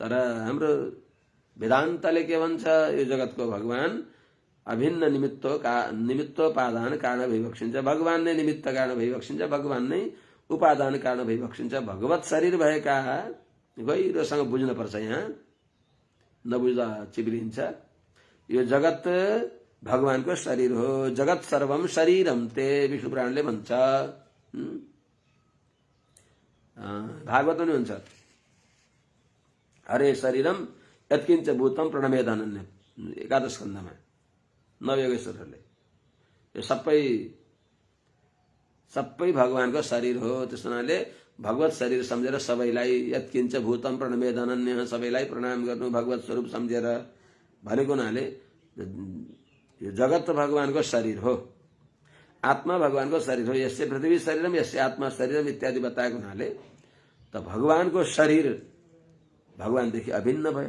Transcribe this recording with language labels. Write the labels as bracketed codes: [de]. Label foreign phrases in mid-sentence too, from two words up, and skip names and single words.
[ne] तर हाम्रो वेदान्तले के भन्छ, यो जगतको भगवान अभिन्न निमित्तोपादान कारण भइबक्सिन्छ। भगवान नै निमित्त कारण भइबक्सिन्छ, भगवान नै उपादान कारण भइबक्सिन्छ। भगवत शरीर भएका, गहिरोसँग बुझ्नुपर्छ, यहाँ नबुझ्दा चिप्लिन्छ। यो जगत भगवानको शरीर हो। [sa] जगत सर्वम शरीरम ते [ne] विष्णु पुराणले भन्छ। भागवत पनि हुन्छ, [sa] हरे शरीरम यत्किञ्च भूतम प्रणमेद अनन्य, [ne] 11 स्कन्धमा नवयोगेश्वरहरूले। यो सबै भगवानको शरीर हो। त्यस हुनाले भगवत शरीर सम्झेर सबैलाई [sa] यत्किञ्च भूतम प्रणमेद अनन्य, [ne] सबैलाई प्रणाम गर्नु भगवत स्वरूप सम्झेर भनेको हुनाले यो जगत भगवानको शरीर हो, आत्मा भगवानको शरीर हो। [sa] यसै पृथ्वी शरीरम यसै आत्मा शरीरम [ne] इत्यादि बताएको हुनाले त भगवानको शरीर भगवानदेखि अभिन्न भयो।